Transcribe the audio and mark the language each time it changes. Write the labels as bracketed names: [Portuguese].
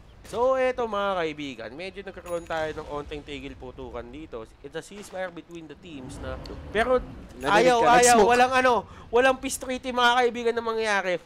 [Filipino] So, eto mga kaibigan, medyo nagkakaroon tayo ng onting tigil putukan dito. [English] It's a ceasefire between the teams na... [Filipino] Pero ayaw, walang peace treaty mga kaibigan na mangyayari.